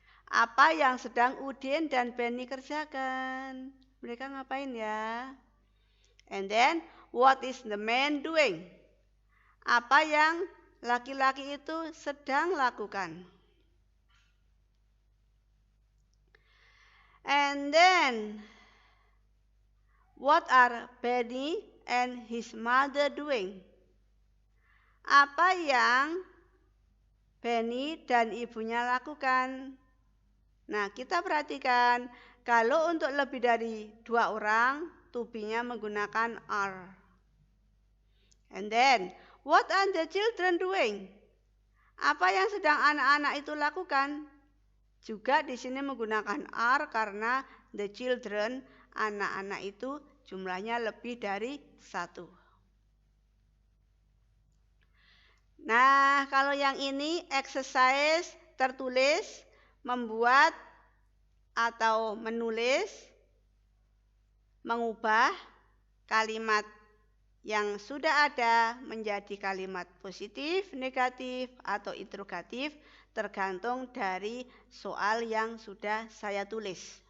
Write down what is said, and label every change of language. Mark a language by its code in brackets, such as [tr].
[id] Apa yang sedang Udin dan Benny kerjakan? Mereka ngapain ya? [en] And then, what is the man doing? [id] Apa yang laki-laki itu sedang lakukan? [en] And then, what are Benny and his mother doing? [id] Apa yang Benny dan ibunya lakukan? Nah, kita perhatikan, kalau untuk lebih dari 2 orang, to be-nya menggunakan are. [en] And then, what are the children doing? [id] Apa yang sedang anak-anak itu lakukan? Juga di sini menggunakan are karena the children, anak-anak itu jumlahnya lebih dari 1. Nah, kalau yang ini exercise tertulis, membuat atau menulis, mengubah kalimat yang sudah ada menjadi kalimat positif, negatif, atau interrogatif, tergantung dari soal yang sudah saya tulis.